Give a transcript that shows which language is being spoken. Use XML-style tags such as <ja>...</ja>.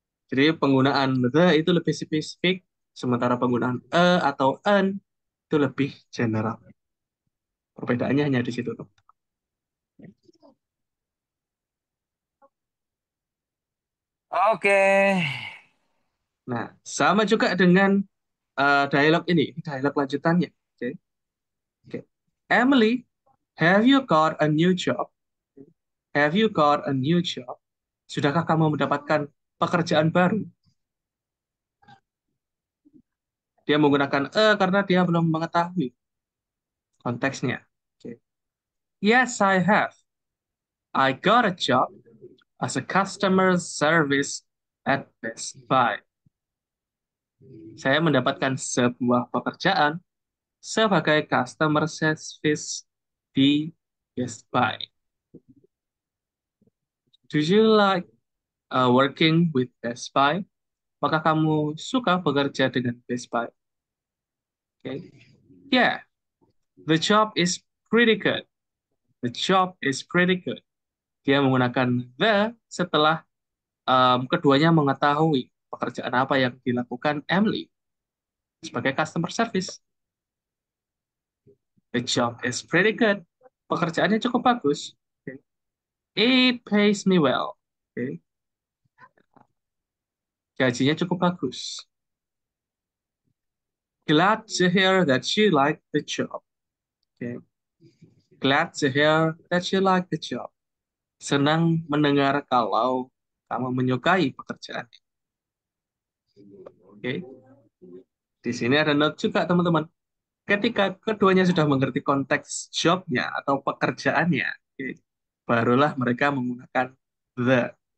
<id>Jadi penggunaan the itu lebih spesifik, sementara penggunaan atau an itu lebih general. Perbedaannya hanya di situ tuh. Oke. Nah, sama juga dengan dialog ini dialog lanjutannya. Oke. Oke.</id> <en>Emily, have you got a new job? Have you got a new job?</en> <id>Sudahkah kamu mendapatkan pekerjaan baru? Dia menggunakan karena dia belum mengetahui konteksnya.</id> <en>Oke. Yes, I have. I got a job as a customer service at Best Buy.</en> <id>Saya mendapatkan sebuah pekerjaan sebagai customer service di Best Buy.</id> <en>Do you like working with Best Buy?</en> <id>Apakah kamu suka bekerja dengan Best Buy?</id> <en>Okay. Yeah, the job is pretty good. The job is pretty good.</en> <id>Dia menggunakan the setelah keduanya mengetahui pekerjaan apa yang dilakukan Emily sebagai customer service.</id> <en>The job is pretty good.</en> <id>Pekerjaannya cukup bagus.</id> <en>Okay. It pays me well. Okay.</en> <id>Gajinya cukup bagus.</id> <en>Glad to hear that you like the job. Okay. Glad to hear that you like the job.</en> <id>Senang mendengar kalau kamu menyukai pekerjaan. Oke. Di sini ada note juga, teman-teman. Ketika keduanya sudah mengerti konteks jobnya atau pekerjaannya, oke, barulah mereka menggunakan the.</id>